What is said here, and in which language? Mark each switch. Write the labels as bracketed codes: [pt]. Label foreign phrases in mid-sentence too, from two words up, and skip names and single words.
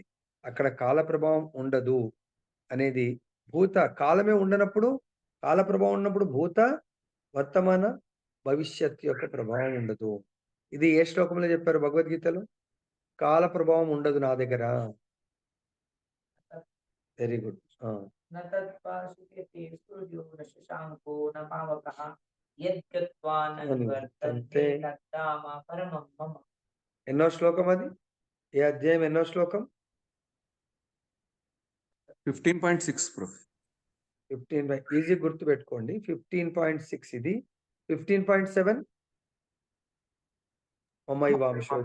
[te] అక్కడ కాల ప్రభావం ఉండదు అనేది కాలమే ఉండనప్పుడు కాల ప్రభావం ఉన్నప్పుడు భూత, వర్తమాన, భవిష్యత్ యొక్క ప్రభావం ఉండదు. ఇది ఏ శ్లోకంలో చెప్పారు భగవద్గీతలో? కాల ప్రభావం ఉండదు నా దగ్గర. [en] Very good. [sa] न तत्पार्श्वते सूर्यो न शशाङ्को न पावकः यद्गत्वा न निवर्तन्ते तद्धाम परमं मम. [te] ఎన్నో శ్లోకం అది? ఏ అధ్యాయం ఎన్నో శ్లోకం? 15.6 బ్రో. 15 ఈజీ గుర్తు పెట్టుకోండి. 15.6 ఇది. [sa] 15.7 మమైవాంశో